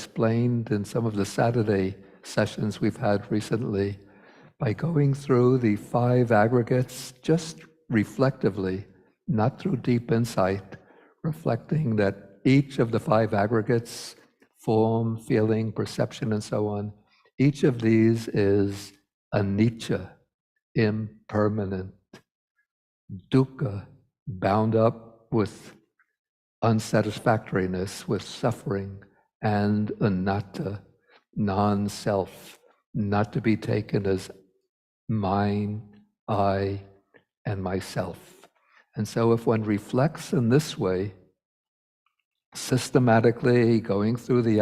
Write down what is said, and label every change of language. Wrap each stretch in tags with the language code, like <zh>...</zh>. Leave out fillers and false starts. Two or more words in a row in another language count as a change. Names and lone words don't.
<en>explained in some of the Saturday sessions we've had recently, by going through the five aggregates just reflectively, not through deep insight, reflecting that each of the five aggregates, form, feeling, perception, and so on, each of these is anicca, impermanent, dukkha, bound up with unsatisfactoriness, with suffering, and anatta, non-self, not to be taken as mine, I, and myself. And so if one reflects in this way, systematically going through the</en>